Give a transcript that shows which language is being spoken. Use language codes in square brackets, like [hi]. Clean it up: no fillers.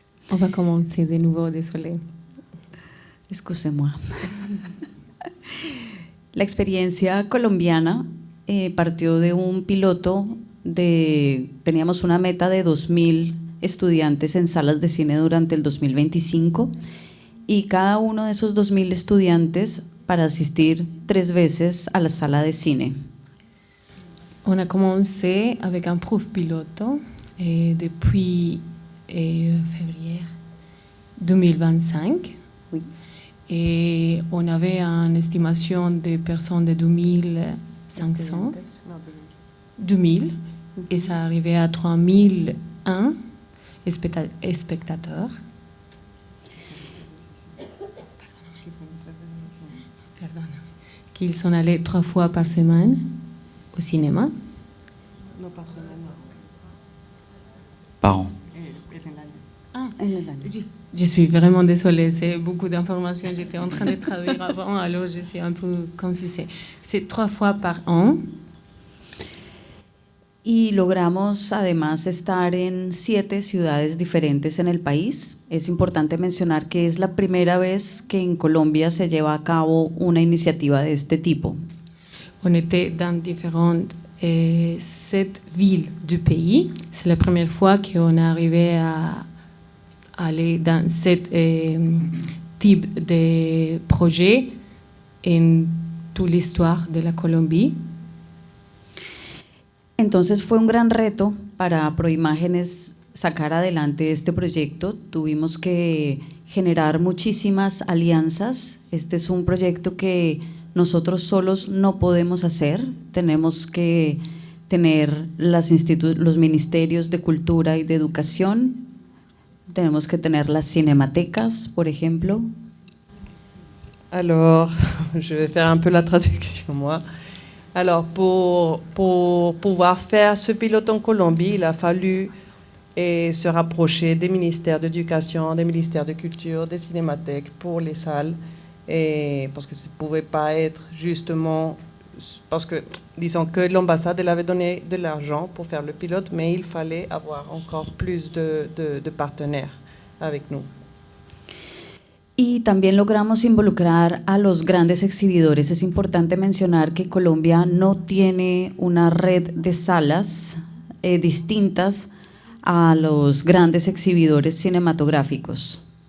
[fr] On va commencer de nouveau, désolé. Excusez-moi. [es] La experiencia colombiana partió de un piloto teníamos una meta de 2.000 estudiantes en salas de cine durante el 2025 y cada uno de esos 2.000 estudiantes para asistir 3 veces a la sala de cine. [fr] On a commencé avec un prof pilote et depuis février 2025. Oui. Et on avait une estimation de personnes de 2500. 2000. Et ça arrivait à 3001 spectateurs. Pardon. Qu'ils sont allés 3 fois par semaine au cinéma. Non, par semaine. Par an. Ah, Je suis vraiment désolée, c'est beaucoup d'informations. J'étais en train de traduire avant, alors je suis un peu confusée. C'est 3 fois par an. [es] Y logramos además estar en 7 ciudades diferentes en el país. Es importante mencionar que es la primera vez que en Colombia se lleva a cabo una iniciativa de este tipo. [fr] On était dans différentes 7 villes du pays. C'est la première fois qu'on est arrivé à aller dans 7 types de projets en toute l'histoire de la Colombie. [es] Entonces fue un gran reto para Proimágenes sacar adelante este proyecto. Tuvimos que generar muchísimas alianzas. Este es un proyecto que nosotros solos no podemos hacer. Tenemos que tener los ministerios de Cultura y de Educación. Tenemos que tener las cinematecas, por ejemplo. [fr] Alors, je vais faire un peu la traduction, moi. Alors, pour pouvoir faire ce pilote en Colombie, il a fallu se rapprocher des ministères d'éducation, des ministères de culture, des cinémathèques pour les salles, parce que ça ne pouvait pas être justement, parce que disons que l'ambassade elle avait donné de l'argent pour faire le pilote, mais il fallait avoir encore plus de partenaires avec nous. [es] Y también logramos involucrar a los grandes exhibidores. Es importante mencionar que Colombia no tiene una red de salas distintas a los grandes exhibidores cinematográficos.